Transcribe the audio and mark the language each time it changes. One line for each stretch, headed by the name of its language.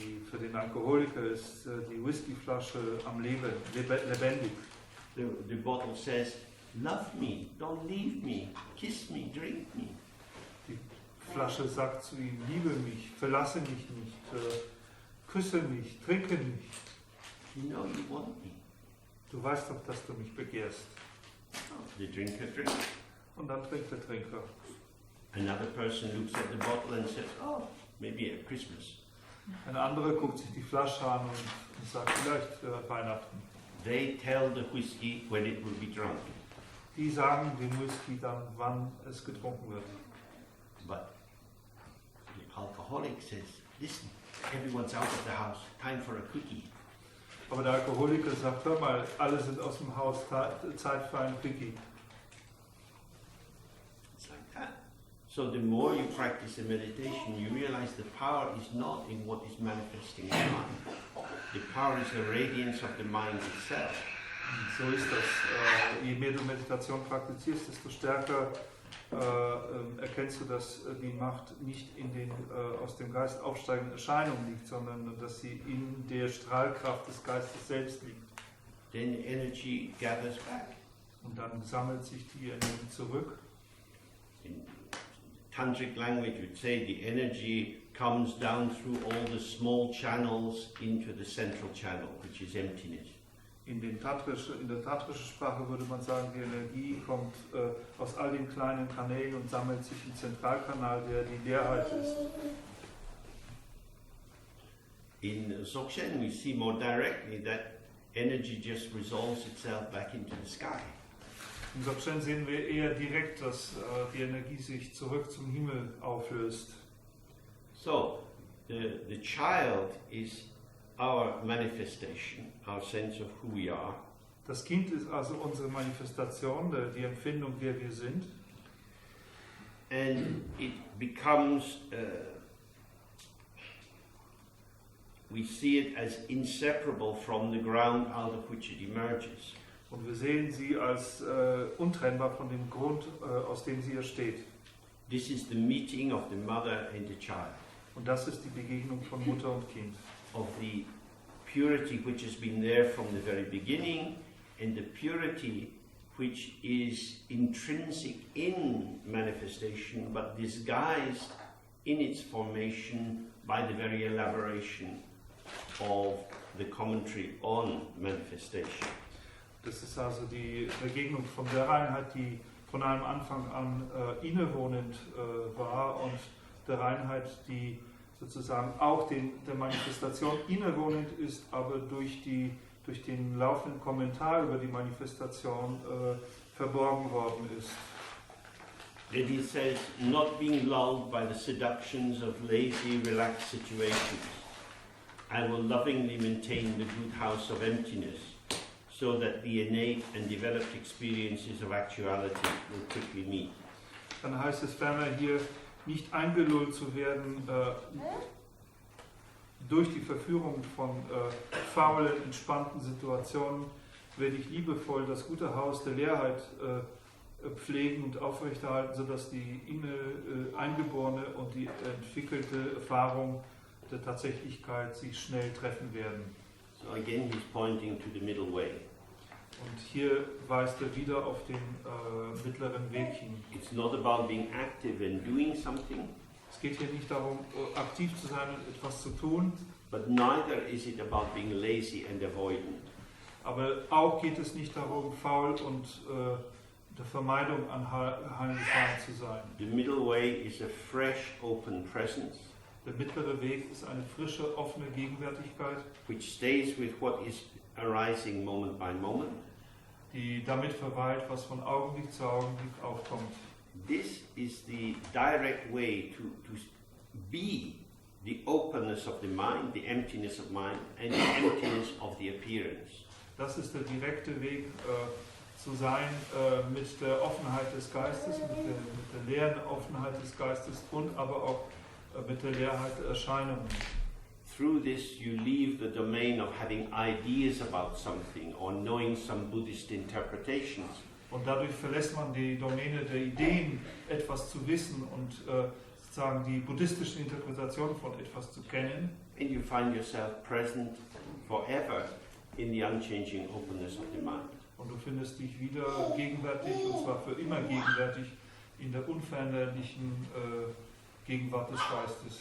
German: Für den Alkoholiker ist die Whiskyflasche am Leben, lebendig.
English: The bottle says, love me, don't leave me, kiss me, drink me.
German: Die Flasche sagt zu ihm, liebe mich, verlasse mich nicht, küsse mich, trinke mich.
English: You know you want me.
German: Du weißt doch, dass du mich begehrst.
English: The drinker drinks.
German: Und dann trinkt der Trinker.
English: Another person looks at the bottle and says, oh, maybe at Christmas.
German: Ein anderer guckt sich die Flasche an und sagt, vielleicht Weihnachten.
English: They tell the whiskey when it will be drunk.
German: Die sagen dem Whisky dann, wann es getrunken wird.
English: But the alcoholic says, listen, everyone's out of the house, time for a quickie.
German: Aber der Alkoholiker sagt, hör mal, alle sind aus dem Haus, Zeit für einen Quickie.
English: It's like that. So the more you practice the meditation, you realize the power is not in what is manifesting in the mind. The power is the radiance of the mind itself.
German: So ist das. Je mehr du Meditation praktizierst, desto stärker erkennst du, dass die Macht nicht in den aus dem Geist aufsteigenden Erscheinungen liegt, sondern dass sie in der Strahlkraft des Geistes selbst liegt.
English: Then energy gathers back.
German: Und dann sammelt sich die Energie zurück.
English: In tantric language, we'd say the energy comes down through all the small channels into the central channel, which is emptiness.
German: In der tantrischen Sprache würde man sagen, die Energie kommt aus all den kleinen Kanälen und sammelt sich im Zentralkanal, der die Leerheit ist.
English: In Dzogchen, we see more directly that energy just resolves itself back into the sky.
German: Im Dzogchen sehen wir eher direkt, dass die Energie sich zurück zum Himmel auflöst.
English: So, the child is our manifestation, our sense of who we are.
German: Das Kind ist also unsere Manifestation, die Empfindung, wer wir sind.
English: And it becomes, we see it as inseparable from the ground out of which it emerges.
German: Und wir sehen sie als untrennbar von dem Grund, aus dem sie entsteht.
English: This is the meeting of the mother and the child.
German: Und das ist die Begegnung von Mutter und Kind.
English: Of the purity which has been there from the very beginning, and the purity which is intrinsic in manifestation, but disguised in its formation by the very elaboration of the commentary on manifestation.
German: Das ist also die Begegnung von der Reinheit, die von einem Anfang an innewohnend war, und der Reinheit, die sozusagen auch der Manifestation innewohnend ist, aber durch den laufenden Kommentar über die Manifestation verborgen worden ist.
English: Then he says, not being lulled by the seductions of lazy, relaxed situations, I will lovingly maintain the good house of emptiness, so that the innate and developed experiences of actuality will quickly meet.
German: Dann heißt es ferner hier, nicht eingelullt zu werden durch die Verführung von faulen, entspannten Situationen, werde ich liebevoll das gute Haus der Leerheit pflegen und aufrechterhalten, sodass die eingeborene und die entwickelte Erfahrung der Tatsächlichkeit sich schnell treffen werden.
English: So again he's pointing to the middle way.
German: Und hier weist er wieder auf den mittleren Weg hin.
English: It's not about being active and doing something.
German: Es geht hier nicht darum, aktiv zu sein und etwas zu tun.
English: But neither is it about being lazy and avoidant.
German: Aber auch geht es nicht darum, faul und der Vermeidung anheimgefallen zu sein.
English: The middle way is a fresh, open presence,
German: Der mittlere Weg ist eine frische, offene Gegenwärtigkeit,
English: which stays with what is arising moment by moment.
German: die damit verweilt, was von Augenblick zu Augenblick aufkommt.
English: This is the direct way to be the openness of the mind, the emptiness of mind, and the emptiness of the appearance.
German: Das ist der direkte Weg zu sein mit der Offenheit des Geistes, mit der leeren Offenheit des Geistes und aber auch mit der Leerheit der Erscheinungen.
English: Through this you leave the domain of having ideas about something or knowing some Buddhist interpretations.
German: Und dadurch verlässt man die Domäne der Ideen, etwas zu wissen und sozusagen die buddhistischen Interpretationen von etwas zu kennen.
English: And you find yourself present forever in the unchanging openness of the mind.
German: Und du findest dich wieder gegenwärtig, und zwar für immer gegenwärtig, in der unveränderlichen Gegenwart des Geistes.